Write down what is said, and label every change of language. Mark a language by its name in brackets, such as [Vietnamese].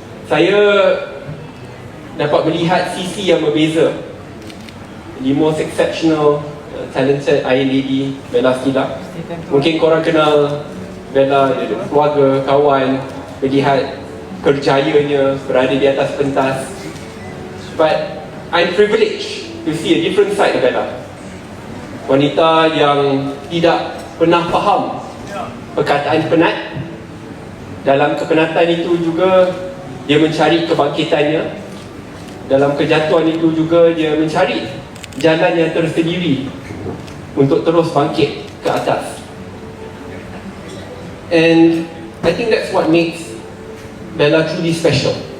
[Malay] Saya dapat melihat sisi yang berbeza. [English] The most exceptional, talented Iron Lady Bella Skila. [Malay] Mungkin korang kenal Bella, dia ada keluarga, kawan, melihat kerjayanya berada di atas pentas. [English] But I'm privileged to see a different side of Bella. [Malay] Wanita yang tidak pernah faham perkataan penat. Dalam kepenatan itu juga dia mencari kebangkitannya. Dalam kejatuhan itu juga dia mencari jalan yang tersendiri untuk terus bangkit ke atas. [English] And I think that's what makes Bella truly special.